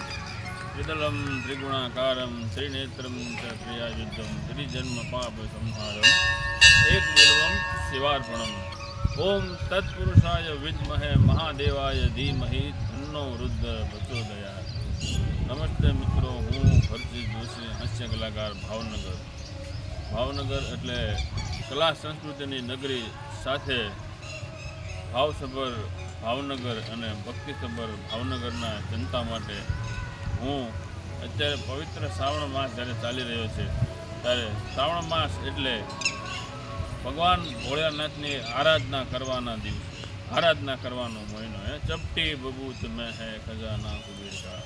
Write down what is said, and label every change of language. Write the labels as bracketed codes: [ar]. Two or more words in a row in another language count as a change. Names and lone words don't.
[sa] विदलम त्रिगुणाकारम त्रिनेत्रम च क्रियायुद्धम त्रिजन्म पाप संहारम एक बिल्वम शिवार्पणम। ओम तत्पुरुषाय विद्महे महादेवाय धीमहि तन्नो रुद्र प्रचोदयात्। [gu] નમસ્તે મિત્રો, હું ભરત જોશી, હાસ્ય કલાકાર ભાવનગર એટલે કલા સંસ્કૃતિની નગરી સાથે ભાવસભર ભાવનગર અને ભક્તિસભર ભાવનગરના જનતા માટે હું અત્યારે પવિત્ર શ્રાવણ માસ જ્યારે ચાલી રહ્યો છે ત્યારે શ્રાવણ માસ એટલે ભગવાન ભોળાનાથની આરાધના કરવાના દિવસ, આરાધના કરવાનો મહિનો [hi] है चपटी भभूत में है खजाना कुबेर का।